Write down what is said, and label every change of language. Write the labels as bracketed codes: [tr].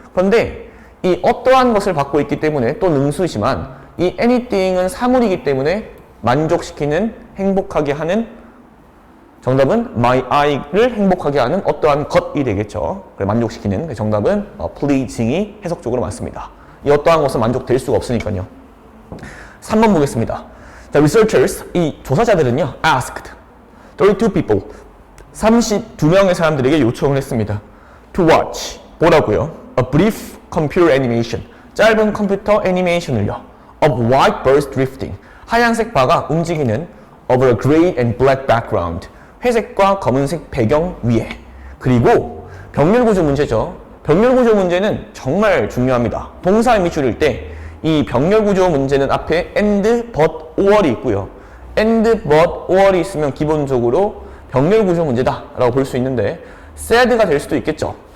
[ko] 그런데 이 어떠한 것을 받고 있기 때문에 또 능수지만, 이 anything은 사물이기 때문에 만족시키는, 행복하게 하는, 정답은 [en] my eye [ko] 를 행복하게 하는 어떠한 것이 되겠죠. 만족시키는. 정답은 pleasing이 해석적으로 맞습니다. 이 어떠한 것은 만족될 수가 없으니까요. [en] 3번 보겠습니다. 자, researchers, [ko] 이 조사자들은요, [en] asked 32 people, [ko] 32명의 사람들에게 요청을 했습니다. [en] To watch, [ko] 보라고요. [en] A brief computer animation, [ko] 짧은 컴퓨터 애니메이션을요. [en] Of white birds drifting, [ko] 하얀색 바가 움직이는 [en] over a gray and black background, [ko] 회색과 검은색 배경 위에. 그리고 병렬구조 문제죠. 병렬구조 문제는 정말 중요합니다. 동사 밑줄일 때 이 병렬구조 문제는 앞에 and, but, or이 있고요. and, but, or이 있으면 기본적으로 병렬구조 문제다 라고 볼 수 있는데 said가 될 수도 있겠죠.